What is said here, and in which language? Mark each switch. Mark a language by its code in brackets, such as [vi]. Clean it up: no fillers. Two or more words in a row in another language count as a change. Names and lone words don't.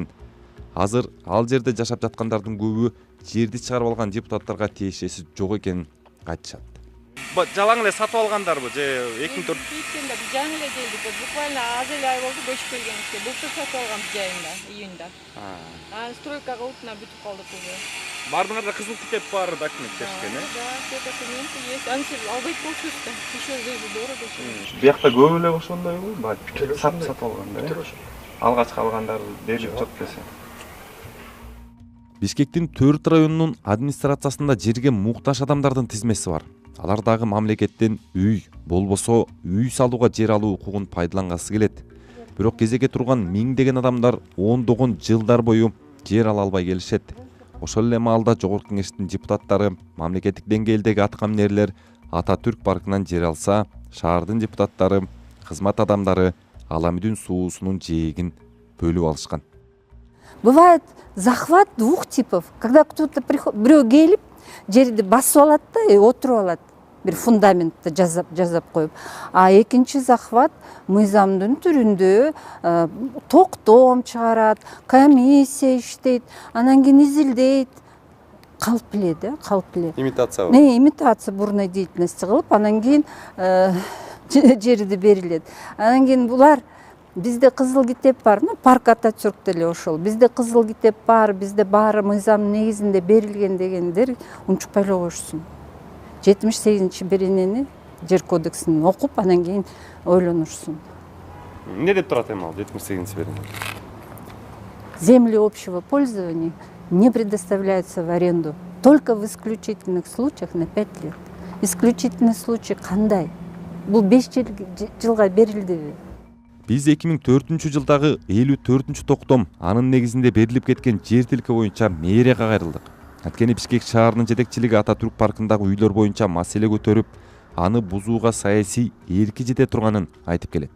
[ky] Азыр ал жерде жашап жаткандардын көбү жерди чыгарып алган депутаттарга тиешеси жок экенин айтышат. Жалаң эле сатып алгандарбы же 2004? Жаңы эле келдик. Буквально аз эле ай болду көчүп келгенибизге. Былтыр сатып алганбыз жайында, июнда. Стройкага утуна бүтүп калдык уже. Бардыңарда кызыл тикет бар документ беришкен, э? [ru] Да, все документы есть. [ky] Анча албайт болчубуз да. [ru] Еще жизнь дорого. [ky] Биякта көп эле ошондойбу? Сатып алгандар, э? Алгачкы алгандар берилип жок десе. Бишкектин 4 районунун администрациясында жерге муктаж адамдардын тизмеси бар. Алар дагы мамлекеттен үй, болбосо үй салууга жер алуу укугун пайдалангысы келет. Бирок кезекке турган миңдеген адамдар ондогон жылдар бою жер ала албай келишет. Ошол эле маалда Жогорку Кеңештин депутаттары мамлекеттик деңгээлдеги аткаминерлер Ататүрк паркынан жер алса, шаардын депутаттары, кызмат адамдары Аламүдүн суусунун жээгин бөлүп алышкан. [ru] Бывает захват двух типов. Когда кто-то приходит, [ky] бирөө келип, жерди басып алат да, отуруп алат. Бир фундаментти жазап коюп. А экинчи захват мыйзамдын түрүндө токтом чыгарат, комиссия иштейт, анан кийин изилдейт. Калп эле да, калп эле. Имитация. [ru] Имитация бурной деятельности [ky] кылып, анан кийин жерди берилет. Анан кийин булар бизде кызыл китеп бар, парк Ататүрктө эле ошол. Бизде кызыл китеп бар, бизде баары мыйзам негизинде берилген дегендер унчукпай эле коюшсун. 78-беренени жер кодексин окуп, анан кийин ойлонушсун. Эмне деп турат эми ал 78-берене? [ru] Земли общего пользования не предоставляются в аренду только в исключительных случаях на 5 лет. [ky] Исключительный случай кандай? Бул 5 жылга берилдиби? Биз 2004-жылдагы 54-токтом анын негизинде берилип кеткен жер тилки боюнча мэрияга кайрылдык. Анткени Бишкек шаарынын жетекчилиги Ататүрк паркындагы үйлөр боюнча маселе көтөрүп, аны бузууга саясий эрки жете турганын айтып келет.